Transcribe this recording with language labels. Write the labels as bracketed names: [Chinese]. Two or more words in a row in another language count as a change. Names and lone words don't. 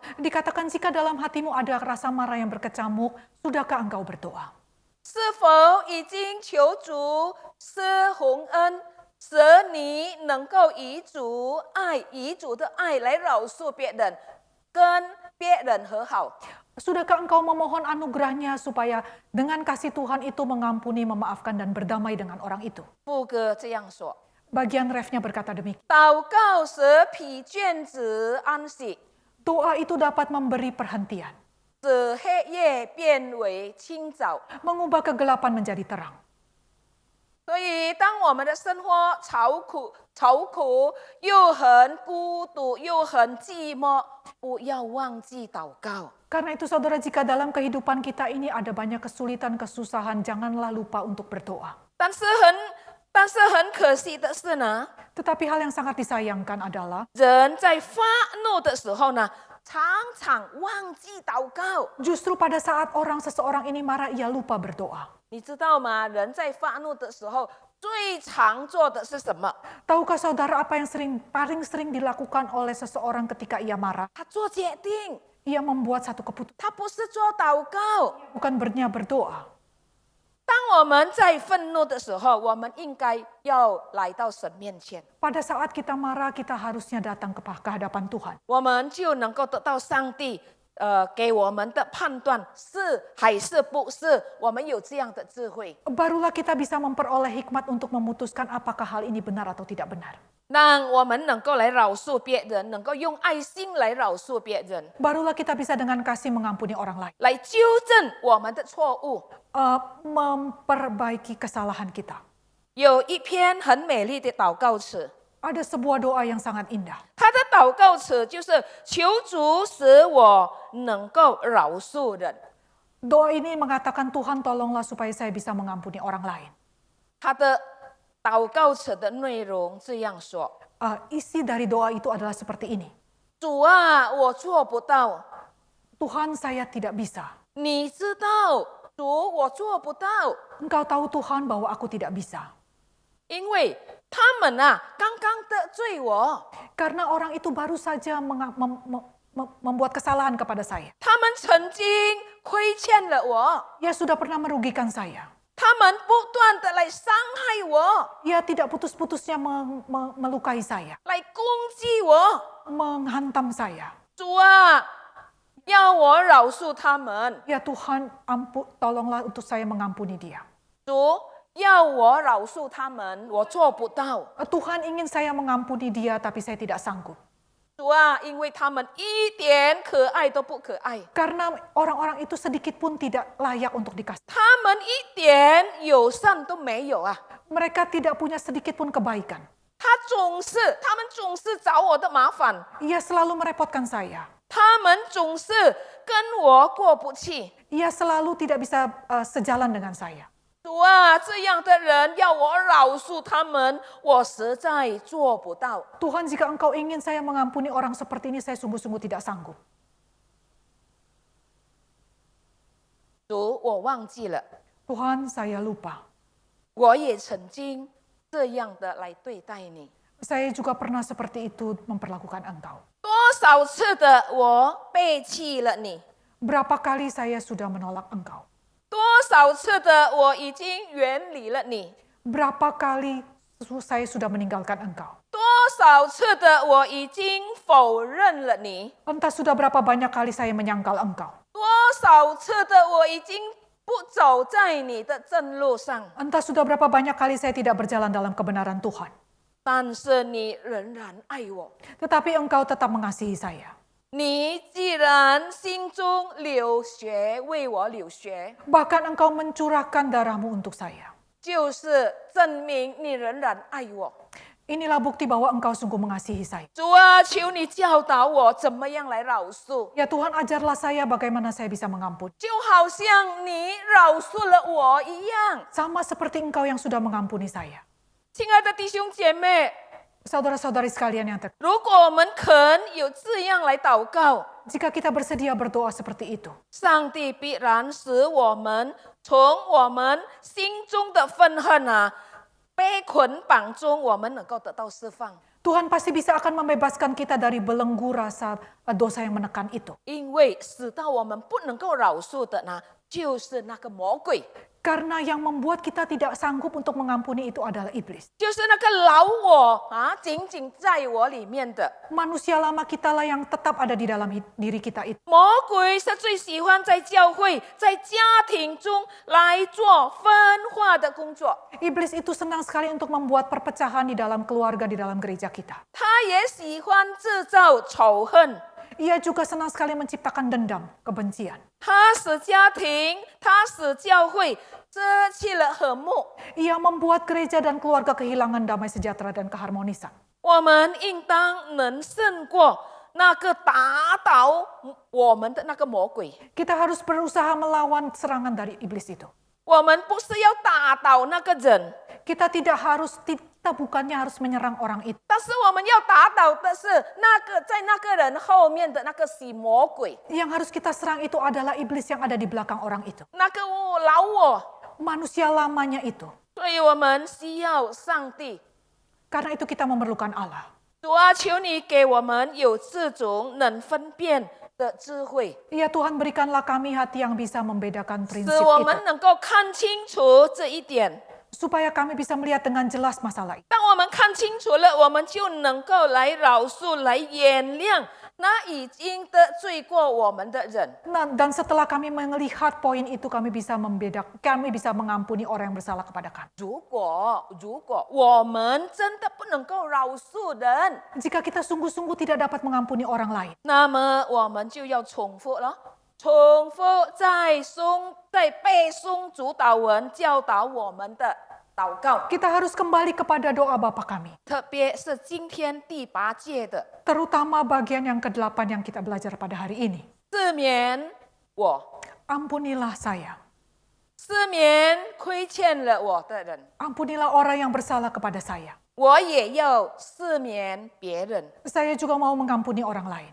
[Indonesian] Dikatakan jika dalam hatimu ada rasa marah yang berkecamuk, sudahkah engkau berdoa? [Chinese] 是否已经求主施洪恩，使你能够以主的爱来饶恕别人，跟别人和好？” [Indonesian] Sudahkah engkau memohon anugerahnya supaya dengan kasih Tuhan itu mengampuni, memaafkan, dan berdamai dengan orang itu? [Chinese] 副歌这样说： [Indonesian] Bagian refnya berkata demikian. [Chinese] 祷告使疲倦者安息， [Indonesian] Doa itu dapat memberi perhentian, [Chinese] 使黑夜变为清早。 [Indonesian] mengubah kegelapan menjadi terang. [Chinese] 所以，当我们的生活愁苦，又很孤独，又很寂寞，不要忘记祷告。 [Indonesian] Karena itu saudara, jika dalam kehidupan kita ini ada banyak kesulitan, kesusahan, janganlah lupa untuk berdoa. [Chinese] 但是很可惜的是呢， [Indonesian] Tetapi hal yang sangat disayangkan adalah [Chinese] 人在发怒的时候呢，常常忘记祷告。 [Indonesian] justru pada saat seseorang ini marah, ia lupa berdoa. [Chinese] 你知道吗？人在发怒的时候，最常做的是什么？ [Indonesian] Tahukah saudara apa yang paling sering dilakukan oleh seseorang ketika ia marah? [Chinese] 他做决定， [Indonesian] Ia membuat satu keputusan, [Chinese] 他不是做祷告。 [Indonesian] bukan berdoa. [Chinese] 当我们在愤怒的时候，我们应该要来到神面前， [Indonesian] Pada saat kita marah, kita harusnya datang ke hadapan Tuhan. [Chinese] 我们就能够得到上帝给我们的判断是还是不是，我们有这样的智慧， [Indonesian] Barulah kita bisa memperoleh hikmat untuk memutuskan apakah hal ini benar atau tidak benar. [Chinese] 让我们能够来饶恕别人，能够用爱心来饶恕别人， [Indonesian] Barulah kita bisa dengan kasih mengampuni orang lain. [Chinese] 来纠正我们的错误。 [Indonesian] Memperbaiki kesalahan kita. [Chinese] 有一篇很美丽的祷告词， [Indonesian] Ada sebuah doa yang sangat indah. [Chinese] 他的祷告词就是求主使我能够饶恕人。 [Indonesian] Doa ini mengatakan, Tuhan tolonglah supaya saya bisa mengampuni orang lain. [Chinese] 他的祷告词的内容这样说： [Indonesian] Isi dari doa itu adalah seperti ini. [Chinese] 主啊，我做不到， [Indonesian] Tuhan, saya tidak bisa. [Chinese] 你知道，主，我做不到， [Indonesian] Engkau tahu Tuhan bahwa aku tidak bisa. [Chinese] 因为他们刚刚得罪我， [Indonesian] Karena orang itu baru saja membuat kesalahan kepada saya. [Chinese] 他们曾经亏欠了我， [Indonesian] Ia sudah pernah merugikan saya. [Chinese] 他们不断的来伤害我， [Indonesian] Ia tidak putus-putusnya melukai saya, [Chinese] 来攻击我。 [Indonesian] menghantam saya. [Chinese] 主啊，要我饶恕他们。 [Indonesian] Ya Tuhan, tolonglah untuk saya mengampuni dia. [Chinese] 主要我饶恕他们，我做不到。 [Indonesian] Tuhan ingin saya mengampuni dia, tapi saya tidak sanggup. [Chinese] 主啊，因为他们一点可爱都不可爱， [Indonesian] Karena orang-orang itu sedikit pun tidak layak untuk dikasih. [Chinese] 他们一点友善都没有啊。 [Indonesian] Mereka tidak punya sedikit pun kebaikan. [Chinese] 他们总是找我的麻烦， [Indonesian] Ia selalu merepotkan saya. [Chinese] 他们总是跟我过不去。 [Indonesian] Ia selalu tidak bisa sejalan dengan saya. [Chinese] 主啊，这样的人要我饶恕他们，我实在做不到。 [Indonesian] Tuhan, jika Engkau ingin saya mengampuni orang seperti ini, saya sungguh-sungguh tidak sanggup. [Chinese] 主，我忘记了， [Indonesian] Tuhan, saya lupa. [Chinese] 我也曾经这样的来对待你。 [Indonesian] Saya juga pernah seperti itu memperlakukan Engkau. [Chinese] 多少次的我背弃了你， [Indonesian] Berapa kali saya sudah menolak Engkau? [Chinese] 多少次的我已经远离了你， [Indonesian] Berapa kali saya sudah meninggalkan Engkau? [Chinese] 多少次的我已经否认了你， [Indonesian] Entah sudah berapa banyak kali saya menyangkal Engkau. [Chinese] 多少次的我已经不走在你的正路上， [Indonesian] Entah sudah berapa banyak kali saya tidak berjalan dalam kebenaran Tuhan. [Chinese] 但是你仍然爱我。 [Indonesian] Tetapi Engkau tetap mengasihi saya. [Chinese] 你既然心中流血，为我流血， [Indonesian] Bahkan Engkau mencurahkan darahmu untuk saya. [Chinese] 就是证明你仍然爱我。 [Indonesian] Inilah bukti bahwa Engkau sungguh mengasihi saya. [Chinese] 主啊，求你教导我怎么样来饶恕， [Indonesian] Ya Tuhan, ajarlah saya bagaimana saya bisa mengampuni. [Chinese] 就好像你饶恕了我一样。 [Indonesian] Sama seperti Engkau yang sudah mengampuni saya. [Chinese] 亲爱的弟兄姐妹， [Indonesian] Saudara-saudari sekalian yang terkasih, [Chinese] 如果我们肯有这样来祷告， [Indonesian] jika kita bersedia berdoa seperti itu, [Chinese] 上帝必然使我们从我们心中的愤恨被捆绑中，我们能够得到释放。 [Indonesian] Tuhan pasti bisa akan membebaskan kita dari belenggu rasa dosa yang menekan itu. [Chinese] 因为使到我们不能够饶恕的呢，就是那个魔鬼， [Indonesian] Karena yang membuat kita tidak sanggup untuk mengampuni itu adalah iblis. [Chinese] 就是那个老我紧紧在我里面的 [Indonesian] Manusia lama kita lah yang tetap ada di dalam diri kita itu. [Chinese] 魔鬼，是最喜欢在教会、在家庭中来做分化的工作。 [Indonesian] Iblis itu senang sekali untuk membuat perpecahan di dalam keluarga, di dalam gereja kita. [Chinese] 他也喜欢制造仇恨， [Indonesian] Ia juga senang sekali menciptakan dendam, kebencian. [Chinese] 他使家庭，他使教会失去了和睦。 [Indonesian] Ia membuat gereja dan keluarga kehilangan damai sejahtera dan keharmonisan. [Chinese] 我们应当能胜过那个打倒我们的那个魔鬼。 [Indonesian] Kita harus berusaha melawan serangan dari iblis itu. [Chinese] 我们不是要打倒那个人， [Indonesian] Kita bukannya harus menyerang orang itu. [Chinese] 但是我们要打倒的是那个在那个人后面的那个死魔鬼， [Indonesian] Yang harus kita serang itu adalah iblis yang ada di belakang orang itu. [Chinese] 那个老我。 [Indonesian] Manusia lamanya itu. [Chinese] 所以我们需要上帝。 [Indonesian] Karena itu kita memerlukan Allah. [Chinese] 主啊，求你给我们有这种能分辨的智慧， [Indonesian] Ya Tuhan, berikanlah kami hati yang bisa membedakan prinsip [Chinese] 使我 [Indonesian] itu. [Chinese] 们能够看清楚这一点。 [Indonesian] supaya kami bisa melihat dengan jelas masalah itu. [Chinese] 当我们看清楚了，我们就能够来饶恕、来原谅那已经得罪过我们的人。 [Indonesian] Nah, dan setelah kami melihat poin itu, kami bisa mengampuni orang yang bersalah kepada kami. [Chinese] 如果我们真的不能够饶恕人， [Indonesian] Jika kita sungguh-sungguh tidak dapat mengampuni orang lain, [Chinese] 那么我们就要重复了，重复在背诵主导文教导我们的祷告， [Indonesian] kita harus kembali kepada doa Bapa kami. [Chinese] 特别是今天第8届的 [Indonesian] Terutama bagian yang ke-8 yang kita belajar pada hari ini. [Chinese] 赦免我， [Indonesian] Ampunilah saya. [Chinese] 赦免亏欠了我的人， [Indonesian] Ampunilah orang yang bersalah kepada saya. [Chinese] 我也要赦免别人。 [Indonesian] Saya juga mau mengampuni orang lain.